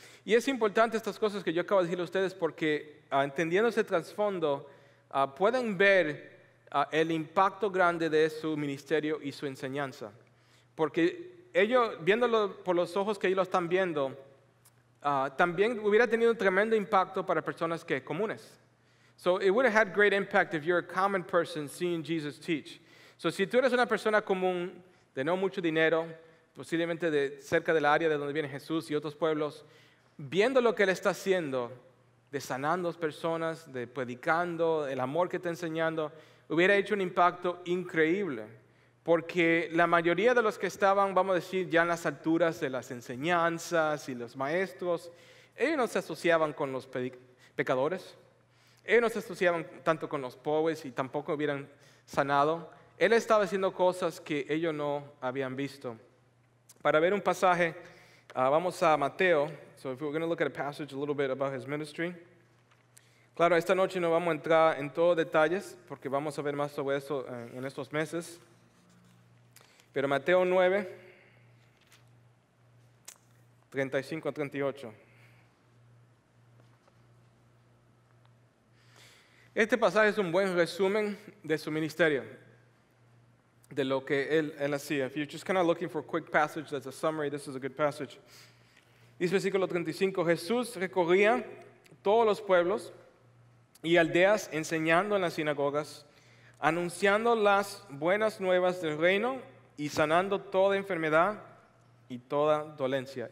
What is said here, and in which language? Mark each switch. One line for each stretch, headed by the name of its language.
Spanish: Y es importante estas cosas que yo acabo de decirle a ustedes porque entendiendo ese trasfondo, pueden ver el impacto grande de su ministerio y su enseñanza. Porque ellos, viéndolo por los ojos que ellos lo están viendo, también hubiera tenido un tremendo impacto para personas que comunes.
English: So it would have had great impact if you're a common person seeing Jesus teach.
Spanish: So si tú eres una persona común, de no mucho dinero, posiblemente de cerca del área de donde viene Jesús y otros pueblos, viendo lo que Él está haciendo, de sanando personas, de predicando, el amor que está enseñando, hubiera hecho un impacto increíble. Porque la mayoría de los que estaban, vamos a decir, ya en las alturas de las enseñanzas y los maestros, ellos no se asociaban con los pecadores, ellos no se asociaban tanto con los pobres y tampoco hubieran sanado. Él estaba haciendo cosas que ellos no habían visto. Para ver un pasaje, vamos a Mateo.
English: So if we're going to look at a passage a little bit about his ministry.
Spanish: Claro, esta noche no vamos a entrar en todos detalles porque vamos a ver más sobre eso en estos meses. Pero Mateo 9, 35 a 38. Este pasaje es un buen resumen de su ministerio, de lo que él hacía.
English: If you're just kind of looking for a quick passage that's a summary, this is a good passage.
Spanish: Dice versículo 35, Jesús recorría todos los pueblos y aldeas enseñando en las sinagogas, anunciando las buenas nuevas del reino y sanando toda enfermedad y toda dolencia.